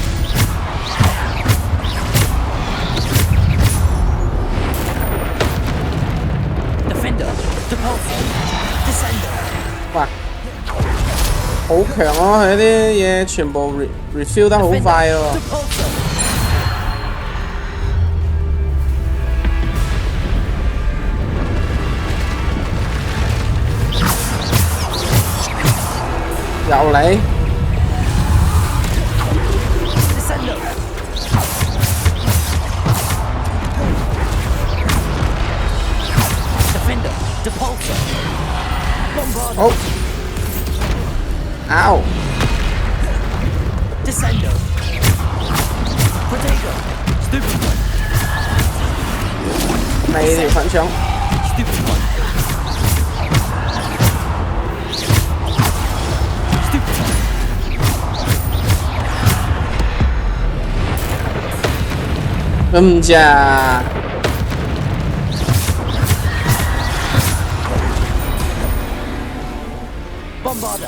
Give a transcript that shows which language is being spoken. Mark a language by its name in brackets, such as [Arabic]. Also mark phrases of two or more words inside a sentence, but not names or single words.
[Cantonese] Defender. Depulsor. Descender. 哇，好強啊！佢啲嘢全部 refill 得好快喎。又嚟。好。Ow. Descendo. Protego. Stupefy. 未條粉腸。 Stupefy. Ja. Bombarder.